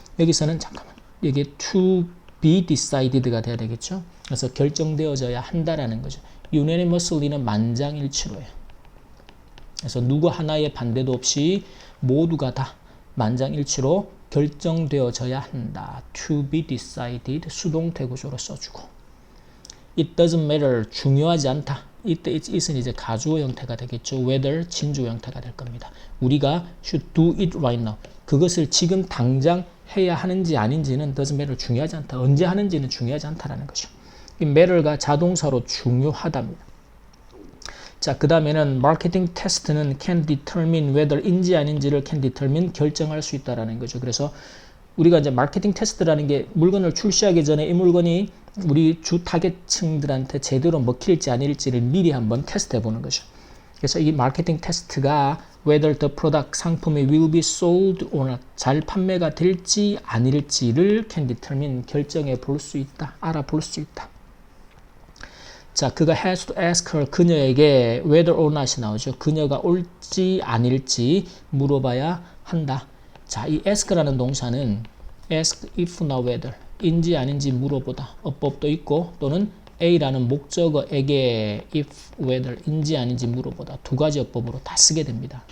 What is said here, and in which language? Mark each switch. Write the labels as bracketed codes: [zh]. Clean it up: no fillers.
[ko] 여기서는 잠깐만 이게 to be decided가 돼야 되겠죠. 그래서 결정되어져야 한다라는 거죠. unanimously는 만장일치로예요. 그래서 누구 하나의 반대도 없이 모두가 다 만장일치로 결정되어져야 한다. [en] to be decided [ko] 수동태 구조로 써주고 [en] it doesn't matter [ko] 중요하지 않다. 이때 it은 이제 가주어 형태가 되겠죠. whether 진주어 형태가 될 겁니다. 우리가 [en] should do it right now. [ko] 그것을 지금 당장 해야 하는지 아닌지는 [en] doesn't matter [ko] 중요하지 않다. 언제 하는지는 중요하지 않다라는 거죠. 이 matter가 자동사로 중요하답니다. 자, 그 다음에는 마케팅 테스트는 [en] can determine whether [ko] 인지 아닌지를 can determine 결정할 수 있다라는 거죠. 그래서 우리가 이제 마케팅 테스트라는 게 물건을 출시하기 전에 이 물건이 우리 주 타겟층들한테 제대로 먹힐지 아닐지를 미리 한번 테스트해 보는 거죠. 그래서 이 마케팅 테스트가 [en] whether the product [ko] 상품이 [en] will be sold or not [ko] 잘 판매가 될지 아닐지를 can determine 결정해 볼 수 있다. 알아볼 수 있다. 자, 그가 [en] has to ask her [ko] 그녀에게 whether or not이 나오죠. 그녀가 올지 아닐지 물어봐야 한다. 자, 이 ask라는 동사는 ask if not whether 인지 아닌지 물어보다 어법도 있고 또는 A라는 목적어에게 if whether 인지 아닌지 물어보다 두 가지 어법으로 다 쓰게 됩니다.